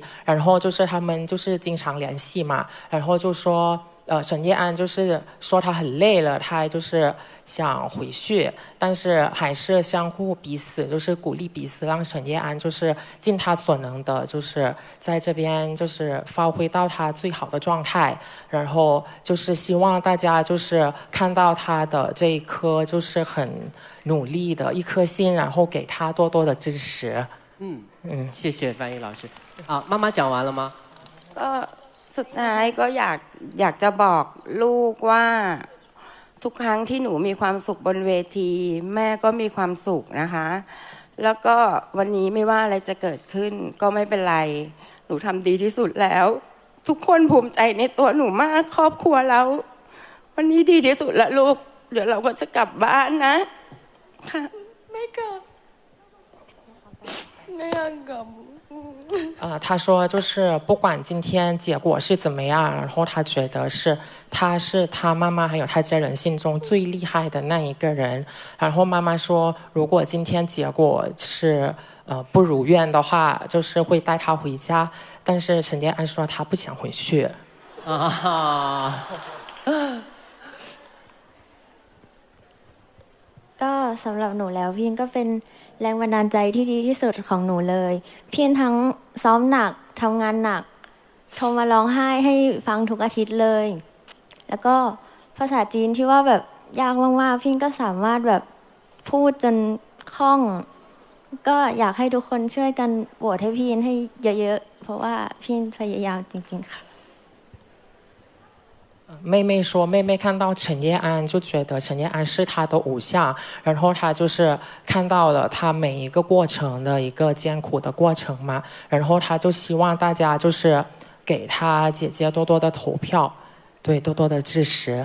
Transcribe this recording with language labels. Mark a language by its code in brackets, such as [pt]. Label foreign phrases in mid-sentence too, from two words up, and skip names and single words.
[zh] 然后就是他们就是经常联系嘛，然后就说陈叶安就是说他很累了，他就是想回去，但是还是相互彼此就是鼓励彼此，让陈叶安就是尽他所能的，就是在这边就是发挥到他最好的状态，然后就是希望大家就是看到他的这一颗就是很努力的一颗心，然后给他多多的支持。谢谢翻译老师。妈妈讲完了吗？ [th] สุดท้ายก็อยากจะบอกลูกว่าทุกครั้งที่หนูมีความสุขบนเวทีแม่ก็มีความสุขนะคะแล้วก็วันนี้ไม่ว่าอะไรจะเกิดขึ้นก็ไม่เป็นไรหนูทำดีที่สุดแล้วทุกคนภูมิใจในตัวหนูมากครอบครัวเราวันนี้ดีที่สุดแล้วลูกเดี๋ยวเราก็จะกลับบ้านนะค่ะไม่กลับไม่อยากกลับ [zh] 他说就是不管今天结果是怎么样，然后他觉得他是他妈妈还有他家人心中最厉害的那一个人。然后妈妈说，如果今天结果是不如愿的话，就是会带他回家。但是陈叶安说他不想回去。 [th] ก็สำหรับหนูแล้วพี่ก็เป็นแรงบันดาลใจที่ดีที่สุดของหนูเลยพี่ทั้งซ้อมหนักทำงานหนักโทรมาร้องไห้ให้ฟังทุกอาทิตย์เลยแล้วก็ภาษาจีนที่ว่าแบบยากมากๆพี่ก็สามารถแบบพูดจนคล่องก็อยากให้ทุกคนช่วยกันโหวตให้พี่ให้เยอะๆเพราะว่าพี่พยายามจริงๆค่ะ [zh] 妹妹说，妹妹看到陈叶安就觉得陈叶安是她的偶像，然后她就是看到了她每一个过程的一个艰苦的过程嘛，然后她就希望大家就是给她姐姐多多的投票，对，多多的支持。